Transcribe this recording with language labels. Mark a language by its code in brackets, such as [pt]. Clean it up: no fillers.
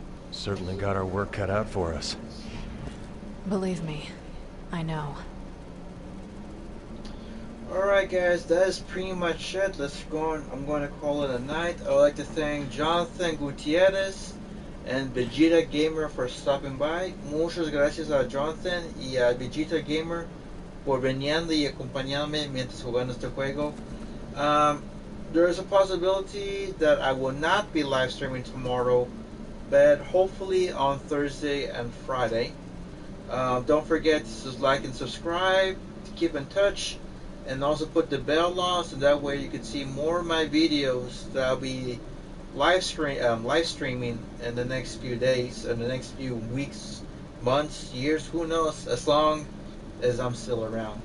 [en] Certainly got our work cut out for us. Believe me, I know. Alright guys, that is pretty much it. I'm going to call it a night. I would like to thank Jonathan Gutierrez and Vegeta Gamer for stopping by. [es] Muchas gracias a Jonathan y a Vegeta Gamer por veniendo y acompañarme mientras jugando este juego. [en] There is a possibility that I will not be live streaming tomorrow, but hopefully on Thursday and Friday. Don't forget to like and subscribe, to keep in touch, and also put the bell on so that way you can see more of my videos that I'll be live streaming in the next few days, in the next few weeks, months, years, who knows, as long as I'm still around.